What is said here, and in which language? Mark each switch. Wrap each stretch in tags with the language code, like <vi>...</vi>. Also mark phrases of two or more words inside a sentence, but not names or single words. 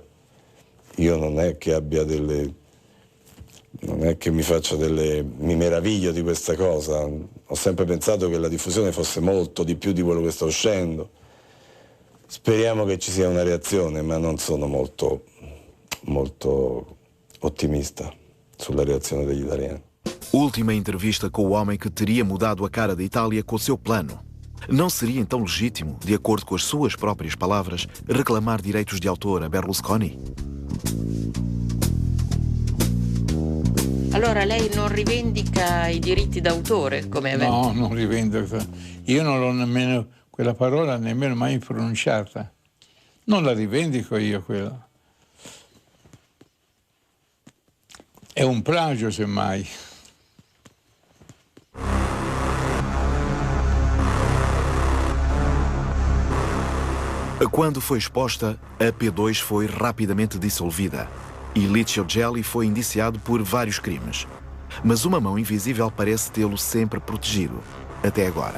<it>Io non è che mi meraviglio di questa cosa. Ho sempre pensato che la diffusione fosse molto di più di quello che sta uscendo. Speriamo che ci sia una reazione, ma non sono molto ottimista sulla reazione degli italiani.</it> <pt>Última entrevista com o homem que teria mudado a cara da Itália com o seu plano. Não seria então legítimo, de acordo com as suas próprias palavras, reclamar direitos de autor a Berlusconi?</pt> <it>Allora lei non rivendica i diritti d'autore come aveva? No, non rivendico. Io non l'ho nemmeno, quella parola nemmeno mai pronunciata. Non la rivendico io quella. È un plagio semmai.</it> <pt>Quando foi exposta, a P2 foi rapidamente dissolvida e Licio Gelli foi indiciado por vários crimes. Mas uma mão invisível parece tê-lo sempre protegido, até agora.</pt>